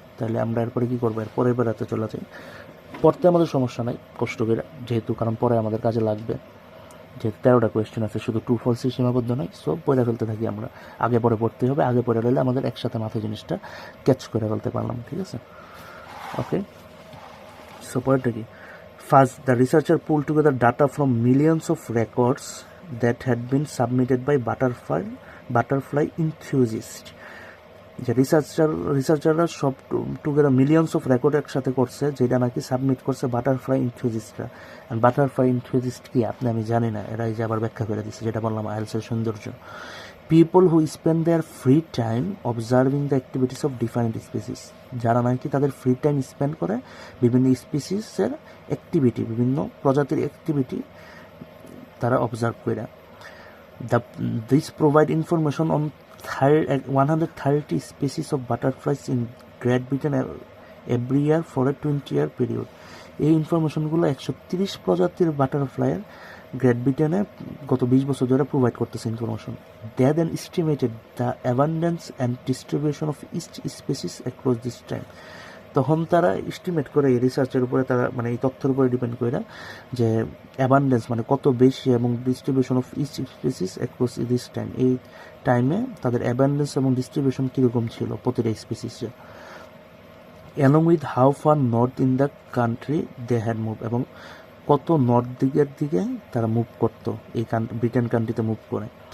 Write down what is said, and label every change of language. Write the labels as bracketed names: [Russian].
[Bangla] তাহলে আমরা এরপরে কী করবো, এরপরে বেড়াতে চলে যাই। পড়তে আমাদের সমস্যা নাই কষ্ট করে, যেহেতু কারণ পরে আমাদের কাজে লাগবে, যেহেতু 13টা কোয়েশ্চেন আছে, শুধু ট্রু ফলসে সীমাবদ্ধ নয়। সো পড়ে ফেলতে থাকি আমরা, আগে পরে পড়তে হবে, আগে পড়ে ফেললে আমাদের একসাথে মাথায় জিনিসটা ক্যাচ করে ফেলতে পারলাম, ঠিক আছে। ওকে, সো পরেরটা কি, [English] First, the researcher pulled together data from millions of records that had been submitted by butterfly enthusiasts. [Bangla] যে রিসার্চাররা সব টুগেদার মিলিয়ন্স অফ রেকর্ড একসাথে করছে, যেটা নাকি সাবমিট করছে বাটারফ্লাই ইনথিউজিস্টরা। অ্যান্ড বাটারফ্লাই ইনথিউজিস্ট কি আমি জানি না, এরা এই যে আবার ব্যাখ্যা করে দিচ্ছে, যেটা বললাম আইএলসের সৌন্দর্য। [English] people who spend their free time observing the activities of different species, [Bangla] যারা নাকি তাদের ফ্রি টাইম স্পেন্ড করে বিভিন্ন স্পিসিসের অ্যাক্টিভিটি, বিভিন্ন প্রজাতির অ্যাক্টিভিটি তারা অবজার্ভ করে। [English] This provide information on 130 species of butterflies in Great Britain every year for a 20-year period. [Bangla] এই ইনফরমেশনগুলো 130 প্রজাতির বাটারফ্লাইয়ের গ্রেট ব্রিটেনে গত 20 বছর ধরে প্রোভাইড করতেছে information. [English] They then estimated the abundance and distribution of each species across this time. [Bangla] তখন তারা এস্টিমেট করে এই রিসার্চের উপরে, তারা মানে এই তথ্যের উপরে ডিপেন্ড করে যে অ্যাবান্ডেন্স মানে কত বেশি এবং [English] distribution of each species across this time, [Bangla] এই টাইমে তাদের অ্যাবান্ডেন্স এবং ডিস্ট্রিবিউশন কীরকম ছিল প্রতিটা স্পিসিসে, [English] along with how far north in the country they had move, [Bangla] এবং কত নর্থ দিকের দিকে তারা মুভ করতো, এই ব্রিটেন কান্ট্রিতে মুভ করে।